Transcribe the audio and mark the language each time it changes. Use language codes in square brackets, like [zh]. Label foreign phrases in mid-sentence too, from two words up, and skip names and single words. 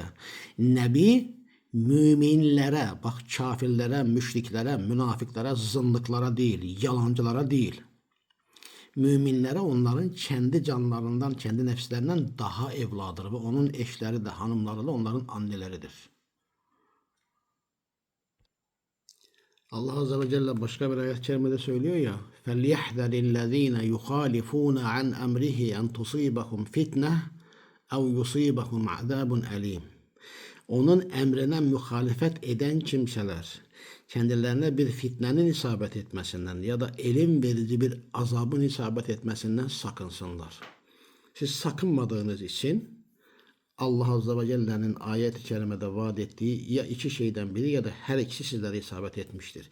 [tr] Nebi müminlere, bak kafirlere, müşriklere, münafıklara, zındıklara değil, yalancılara değil. Müminlere onların kendi canlarından, kendi nefslerinden daha evladır ve onun eşleri de, hanımları da onların anneleridir. Allah [ar] عز وجل [tr] başka bir ayet-i kerimede söylüyor ya [ar] فَلْيَحْذَرِ الَّذ۪ينَ يُخَالِفُونَ عَنْ أَمْرِهِ اَنْ تُصِيبَهُمْ فِتْنَةً اَوْ يُصِيبَهُمْ عَذَابٌ أَلِيمٌ. [tr] Onun emrine muhalefet eden kimseler kendilerine bir fitnenin isabet etmesinden ya da elim verici bir azabın isabet etmesinden sakınsınlar. Siz sakınmadığınız için Allah [ar] عز وجل'nin [tr] ayet-i kerimede vaat ettiği ya iki şeyden biri ya da her ikisi sizlere isabet etmiştir.